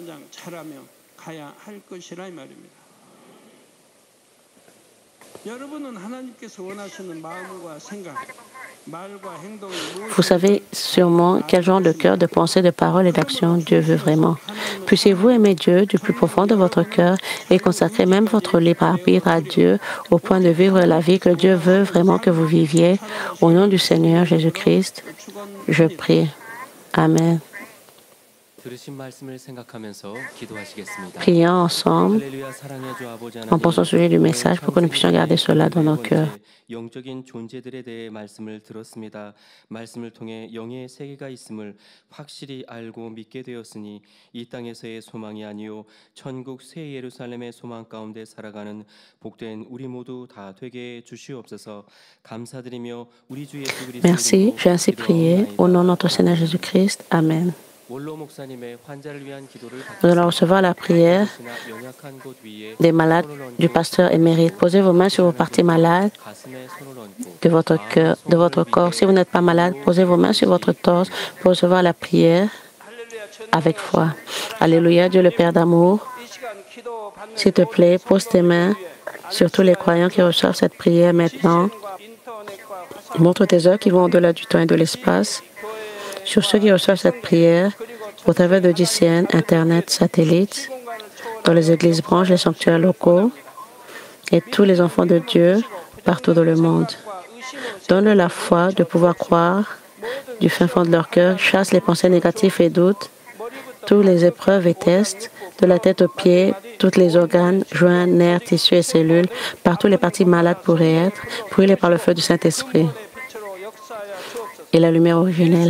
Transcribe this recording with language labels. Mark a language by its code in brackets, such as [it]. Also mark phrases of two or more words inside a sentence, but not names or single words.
[fr] Vous savez sûrement quel genre de cœur, de pensée, de parole et d'action Dieu veut vraiment. Puissiez-vous aimer Dieu du plus profond de votre cœur et consacrer même votre libre arbitre à Dieu au point de vivre la vie que Dieu veut vraiment que vous viviez. Au nom du Seigneur Jésus-Christ, je prie. Amen. [ko] 들으신 말씀을 생각하면서 기도하시겠습니다. [fr] Prions ensemble [ko] 할렐루야 사랑의 주 아버지 [fr] en [ko] 하나님, [fr] pensant au sujet du message pour que nous puissions garder cela dans nos cœurs. [ko] 영적인 존재들에 대해 말씀을 들었습니다. 말씀을 통해 영의 세계가 있음을 확실히 알고 믿게 되었으니 이 땅에서의 소망이 아니요 천국 새 예루살렘의 소망 가운데 살아가는 복된 우리 모두 다 되게 해 주시옵소서. 감사드리며 우리 주 예수 그리스도 [fr] Merci, j'ai ainsi prié au nom de notre Seigneur Jésus-Christ. Amen. [ko] 원로 목사님의 환자를 위한 기도를 [fr] Nous allons recevoir la prière [ko] 연약한 곳 위에 [fr] des malades du pasteur émérite. Posez vos mains sur vos parties malades [ko] 가슴에 손을 얹고 [fr] de votre cœur, de votre corps. Si vous n'êtes pas malade, posez vos mains sur votre torse pour recevoir la prière avec foi. Alléluia, Dieu le Père d'amour. [ko] 이 시간 기도 받는 [fr] S'il te plaît, pose tes mains sur tous les croyants qui reçoivent cette prière maintenant. [ko] 과 인터넷과 화상 [fr] Montre tes œuvres qui vont au-delà du temps et de l'espace. Sur ceux qui reçoivent cette prière, au travers de GCN, Internet, satellites, dans les églises branches, les sanctuaires locaux et tous les enfants de Dieu partout dans le monde. Donne-leur la foi de pouvoir croire du fin fond de leur cœur, chasse les pensées négatives et doutes, toutes les épreuves et tests, de la tête aux pieds, tous les organes, joints, nerfs, tissus et cellules, partout les parties malades pourraient être, brûlées par le feu du Saint-Esprit et la lumière originelle.